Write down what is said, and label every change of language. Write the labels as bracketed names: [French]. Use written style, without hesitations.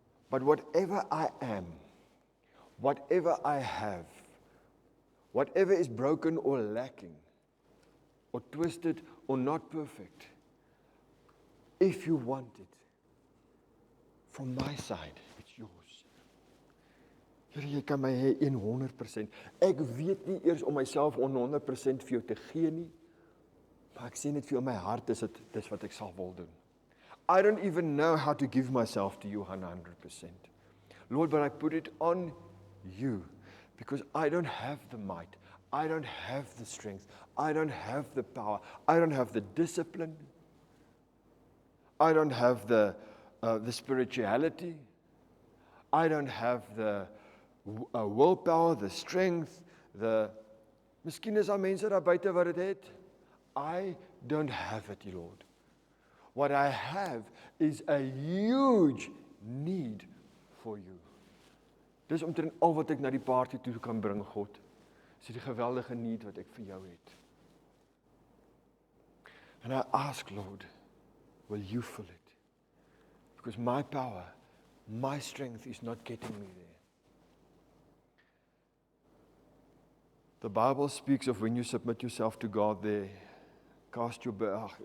[English] But whatever I am, whatever I have, whatever is broken or lacking, or twisted or not perfect, if you want it, from my side, it's yours. [Afrikaans] Here, jy kan my hê 100%. Ek weet nie eers om myself 100% vir jou te gee nie, maar ek sê net vir jou, my hart is dit, dis wat ek sal wil doen. [English] I don't even know how to give myself to you 100%. Lord, but I put it on you, because I don't have the might, I don't have the strength, I don't have the power, I don't have the discipline, I don't have the spirituality, I don't have the willpower, the strength, [Afrikaans] miskien is daar mense daar buite wat dit het. [English] I don't have it, Lord. What I have is a huge need for you. [Afrikaans] Dis omtrent al wat ek na die party toe kan bring, God. Dis die geweldige need wat ek vir jou het. [English] And I ask, Lord, will you fill it? Because my power, my strength is not getting me there. The Bible speaks of when you submit yourself to God there, cast your burdens.